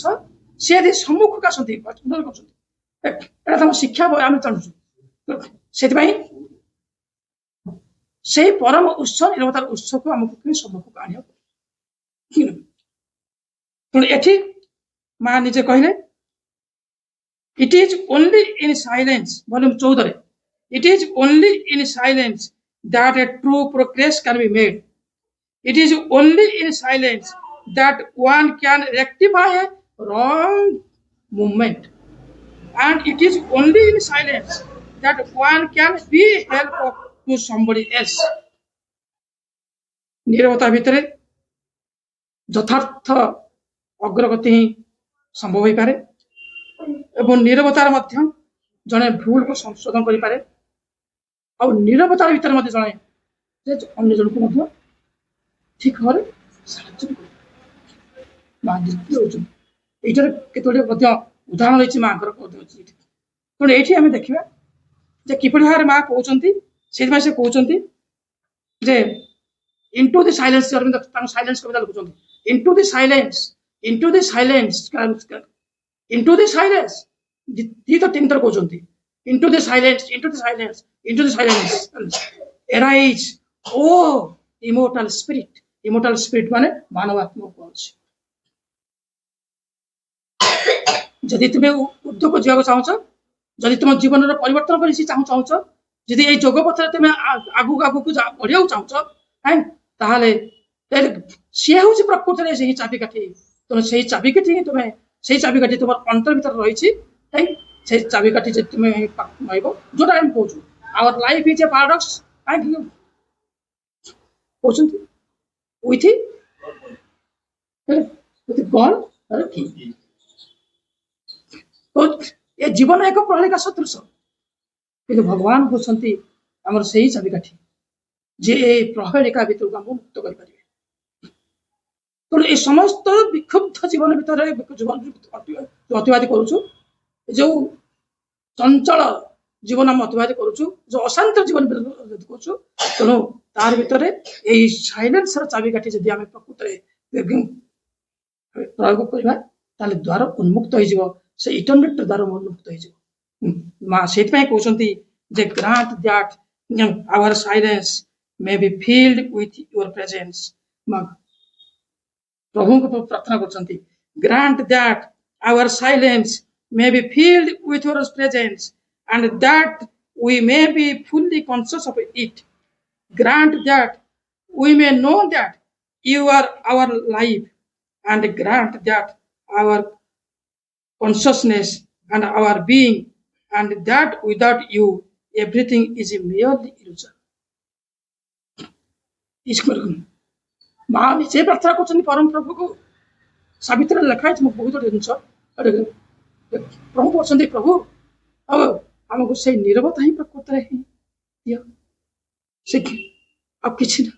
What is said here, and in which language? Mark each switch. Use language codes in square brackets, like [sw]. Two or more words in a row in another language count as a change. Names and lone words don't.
[or] ସିଏ ଯଦି ସମ୍ମୁଖକୁ ଆସନ୍ତି କରୁଛନ୍ତି, ଏଇଟା ତମ ଶିକ୍ଷା ଆମେ ଜାଣୁଛୁ। ସେଥିପାଇଁ ସେଇ ପରମ ଉତ୍ସ ନିରବତାର ଉତ୍ସକୁ ଆମକୁ ସମ୍ମୁଖକୁ ଆଣିବାକୁ। ତେଣୁ ଏଠି ମା ନିଜେ କହିଲେ [en] it is only in silence, ଭଲ୍ୟୁମ 14, it is only in silence that a true progress can be made. It is only in silence that one can rectify a wrong movement, and it is only in silence that one can be help to somebody else। [or] ନିରବତା ଭିତରେ ଯଥାର୍ଥ ଅଗ୍ରଗତି ହିଁ ସମ୍ଭବ ହୋଇପାରେ ଏବଂ ନିରବତାର ମଧ୍ୟ ଜଣେ ଭୁଲକୁ ସଂଶୋଧନ କରିପାରେ। ଆଉ ନିରବତାର ଭିତରେ ମଧ୍ୟ ଜଣେ ଅନ୍ୟ ଜଣଙ୍କୁ ମଧ୍ୟ ଠିକ ଭାବରେ ସାହାଯ୍ୟ କରିପାରେ। ଏଇଟାରେ କେତୋଟି ମଧ୍ୟ ଉଦାହରଣ ରହିଛି ମାଙ୍କର ଅଛି। ତେଣୁ ଏଇଠି ଆମେ ଦେଖିବା ଯେ କିପରି ଭାବରେ ମା କହୁଛନ୍ତି। ସେଇଥିପାଇଁ ସେ କହୁଛନ୍ତି ଯେ [en] into the silence, [or] ତାଙ୍କ ସାଇଲେନ୍ସ କବିତା ଲେଖୁଛନ୍ତି। [en] into the silence [or] ତିନି ଥର କହୁଛନ୍ତି [en] into the silence, into the silence, into the silence. Arise, oh immortal spirit [or] ମାନେ ମାନବାତ୍ମା କହୁଛି। ଯଦି ତୁମେ ଉର୍ଦ୍ଧ୍ୱକୁ ଯିବାକୁ ଚାହୁଁଛ, ଯଦି ତୁମ ଜୀବନର ପରିବର୍ତ୍ତନ କରି ଚାହୁଁଛ, ଯଦି ଏଇ ଯୋଗ ପଥରେ ତୁମେ ଆଗକୁ ବଢିବାକୁ ଚାହୁଁଛ, ତାହେଲେ ସିଏ ହଉଛି ପ୍ରକୃତରେ ସେହି ଚାବିକାଠି। ତେଣୁ ସେଇ ଚାବିକାଠି ହିଁ ସେଇ ଚାବିକାଠି ତୁମର ଅନ୍ତର ଭିତରେ ରହିଛି। ସେଇ ଚାବିକାଠି ଯଦି ତୁମେ ରହିବ, ଯୋଉଟା ଆମେ କହୁଛୁ [en] our life is a paradox, [or] କହୁଛନ୍ତି [en] with God or King। [or] ଏ ଜୀବନ ଏକ ପ୍ରହେଳିକା ସଦୃଶ, କିନ୍ତୁ ଭଗବାନ କହୁଛନ୍ତି ଆମର ସେଇ ଚାବିକାଠି, ଯେ ଏଇ ପ୍ରହେଳିକା ଭିତରକୁ ଆମକୁ ମୁକ୍ତ କରିପାରିବେ। ତେଣୁ ଏ ସମସ୍ତ ବିକ୍ଷୁବ୍ଧ ଜୀବନ ଭିତରେ ଅତିବାହିତ କରୁଛୁ, ଯୋଉ ଚଞ୍ଚଳ ଜୀବନ ଆମେ ଅତିବାହିତ କରୁଛୁ, ଯୋଉ ଅଶାନ୍ତ ଜୀବନ କରୁଛୁ, ତେଣୁ ତାର ଭିତରେ ଏଇ ସାଇଲେନ୍ସର ଚାବିକାଠି ଯଦି ଆମେ ପ୍ରକୃତରେ ପ୍ରୟୋଗ କରିବା, ତାହେଲେ ଦ୍ୱାର ଉନ୍ମୁକ୍ତ ହେଇଯିବ, ସେ ଇଟର୍ନେଟ ଦ୍ୱାର ଉନ୍ମୁକ୍ତ ହେଇଯିବ। ମା ସେଇଥିପାଇଁ କହୁଛନ୍ତି ଯେ [en] Grant that our silence may be filled with your presence। [or] ପ୍ରଭୁଙ୍କୁ ପ୍ରାର୍ଥନା କରୁଛନ୍ତି, [en] Grant that our silence may be filled with your presence and that we may be fully conscious of it। Grant that we may know that you are our life and grant that our consciousness and our being, and that without you everything is merely illusion। [or] ମା ନିଜେ ପ୍ରାର୍ଥନା କରୁଛନ୍ତି ପରମ ପ୍ରଭୁକୁ। ସାବିତ୍ରୀରେ ଲେଖା ହେଇଛି ବହୁତ ଜିନିଷ। ପ୍ରଭୁ କହୁଛନ୍ତି, ପ୍ରଭୁ ଆମକୁ ସେଇ ନିରବତା ହିଁ ପ୍ରକୃତରେ ହିଁ ଦିଅ, ସେ ଆଉ କିଛି ନା।